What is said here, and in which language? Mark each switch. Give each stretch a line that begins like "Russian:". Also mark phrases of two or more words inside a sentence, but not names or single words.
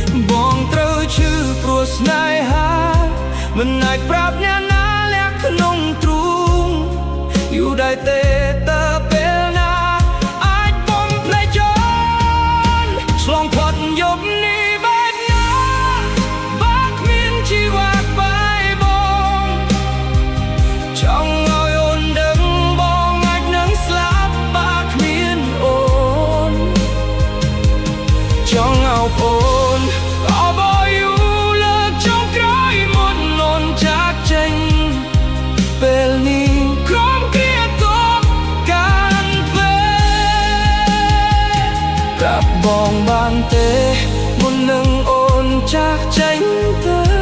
Khmer: បងត្រូវឈឺព្រោះស្នេហា មិនអាចប្រាប់អ្នកណាលាក់ក្នុងទ្រូង យូរដែរទេតើពេលណា អាចបំភ្លេចអូន ឆ្លងផុតយប់នេះបែបណា បើគ្មានជីវ៉ាក្បែរបង ចង់ឲ្យអូនដឹងបងអាចនឹងស្លាប់បើគ្មានអូន ចង់ឲ្យអូន
English: All about you
Khmer: លើកចុងក្រោយមុនអូនចាកចេញ ពេលនេះក្រុមគ្រាទប់កាន់ពេល ប្រាប់បងបានទេ មុននឹងអូនចាកចេញទៅ